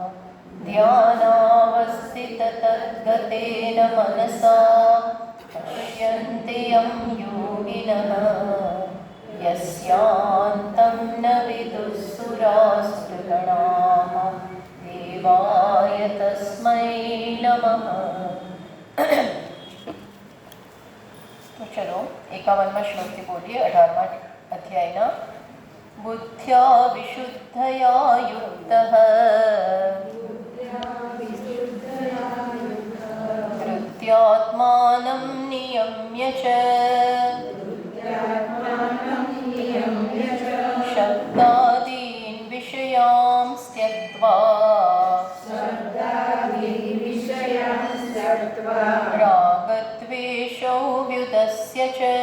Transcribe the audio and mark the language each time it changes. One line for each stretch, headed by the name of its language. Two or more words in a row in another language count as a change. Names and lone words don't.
Sanskrit: ध्यानावस्थिततद्गतेन मनसा पश्यन्ति यं योगिनः यस्यान्तं न विदुःसुरासुरगणाः देवाय तस्मै नमः।
Hindi: तो चलो 51वां
Gujarati: श्लोकથી બોલીએ 18મા અધ્યાયના।
Sanskrit: બુદ્ધ્યા વિશુદ્ધયા યુક્તઃ ધૃત્યાત્માनं નિયમ્ય ચ शब्दादीन् विषयांस् त्यक्त्वा रागद्वेषौ व्युदस्य च